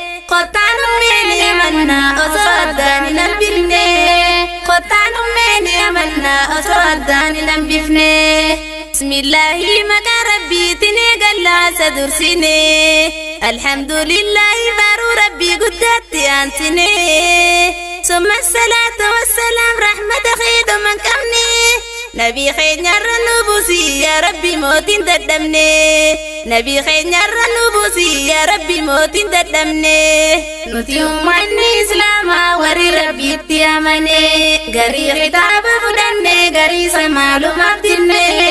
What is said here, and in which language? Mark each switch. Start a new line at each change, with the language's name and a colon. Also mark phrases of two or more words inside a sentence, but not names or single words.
Oromo: Kottaan ummee ni amannaa osoo addaan hin hambifne. Kottaan ummee ni amannaa osoo addaan hin hambifne. Bismillaahi maqaa Rabbiitiin eegallaa isa dursine. Alhamdulillaahi baaruu Rabbii guddaatti aansine.
Arabic: ثم الصلاة والسلام رحمة خير من قبلي.
Oromo: Nabii keenya irra nu buusi, yaa Rabbi, mootiin dadhabne. Nabii keenya irra nu buusi, yaa Rabbi, mootiin dadhabne. Nuti ummanni Islaamaa warri Rabbitti amane, garii kitaaba fudhanne, garii isa maalumaaf dinne.